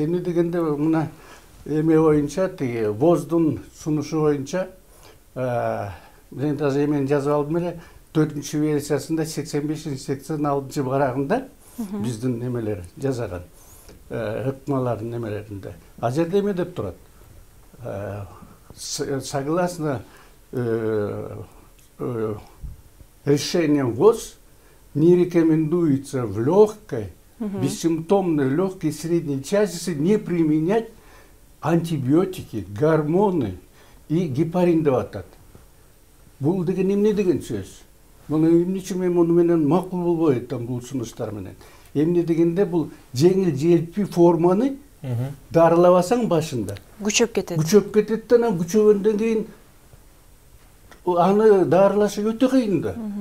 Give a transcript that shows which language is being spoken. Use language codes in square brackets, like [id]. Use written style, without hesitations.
[ky] Эмне дегенде мына эме боюнча тиги ВОЗдун сунушу боюнча мен даже эмени жазып алдым эле 4-чү версиясында 85-чи секциянын 6-чы барагында биздин эмелер жазаган ыкмалардын немелеринде. А жерде эме деп турат. [ru] Согласно решением ВОЗ не рекомендуется в легкой, бессимптомной легкой и средней тяжести не применять антибиотики, гормоны и гепарин [ky] деп атат. Бул деген эмне деген сөз? Муну эмне үчүн мен муну менен макул болбой атам бул сунуштар менен? Эмне дегенде бул жеңил желпи форманы дарылабасаң башында күчөп кетет. Күчөп кетет да, күчөгөндөн кийин аны дарылаш өтө кыйын да.